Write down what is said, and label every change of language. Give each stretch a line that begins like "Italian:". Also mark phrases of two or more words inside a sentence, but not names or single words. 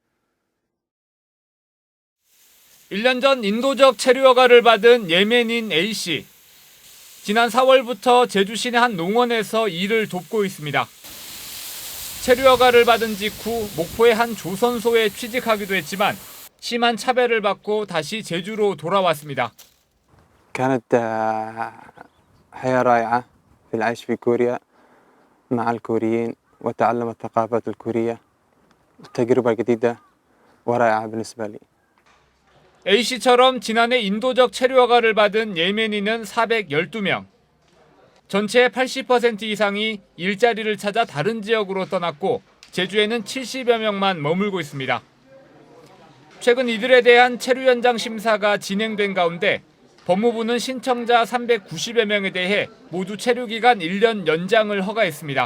Korean: 1년 전 인도적 체류 허가를 받은 예멘인 A씨. 지난 4월부터 제주 시내 한 농원에서 일을 돕고 있습니다. 체류 허가를 받은 직후 목포의 한 조선소에 취직하기도 했지만 심한 차별을 받고 다시 제주로 돌아왔습니다.
Arabic: كانت حياة رائعة في العيش في كوريا مع الكوريين وتعلم الثقافة الكورية تجربة جديدة ورائعة بالنسبة لي.
Korean: A씨처럼 지난해 인도적 체류 허가를 받은 예멘인은 412명. 전체의 80% 이상이 일자리를 찾아 다른 지역으로 떠났고 제주에는 70여 명만 머물고 있습니다. 최근 이들에 대한 체류 연장 심사가 진행된 가운데 법무부는 신청자 390여 명에 대해 모두 체류 기간 1년 연장을 허가했습니다.